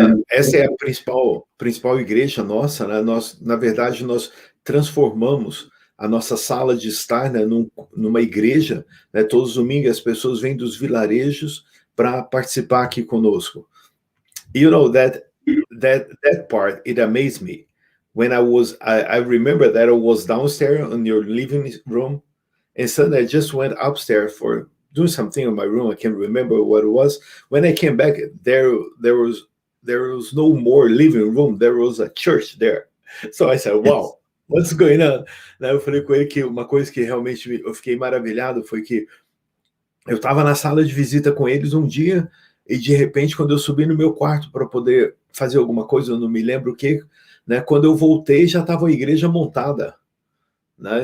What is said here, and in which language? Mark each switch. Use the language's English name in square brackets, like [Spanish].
[Portuguese] Essa é a principal igreja nossa, né? Nós, na verdade, nós transformamos a nossa sala de estar, né, numa igreja, né? Todos os domingos as pessoas vêm dos vilarejos para participar aqui conosco. [English] You know, that part, it amazed me. When I remember that I was downstairs in your living room, and suddenly I just went upstairs for doing something in my room. I can't remember what it was. When I came back, there was no more living room. There was a church there. So I said, "Wow, what's going on?" [Portuguese] Daí eu falei com ele que uma coisa que realmente eu fiquei maravilhado foi que eu estava na sala de visita com eles um dia e de repente quando eu subi no meu quarto para poder fazer alguma coisa, eu não me lembro o que, né? Quando eu voltei já estava a igreja montada. Né?